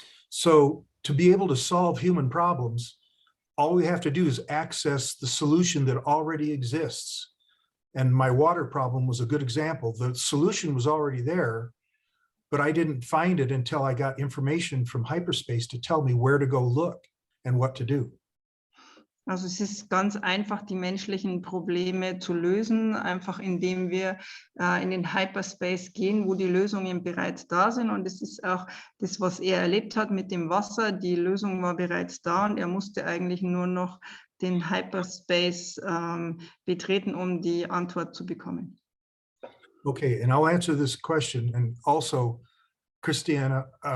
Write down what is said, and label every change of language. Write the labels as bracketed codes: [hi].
[en] So to be able to solve human problems, all we have to do is access the solution that already exists. And my water problem was a good example. The solution was already there, but I didn't find it until I got information from hyperspace to tell me where to go look and what to do. [de] Also es ist ganz einfach, die menschlichen Probleme zu lösen, einfach indem wir in den Hyperspace gehen, wo die Lösungen bereits da sind. Und es ist auch das, was er erlebt hat mit dem Wasser. Die Lösung war bereits da und er musste eigentlich nur noch den Hyperspace betreten, um die Antwort zu bekommen. [en] Okay, and I'll answer this question. And also, Christina.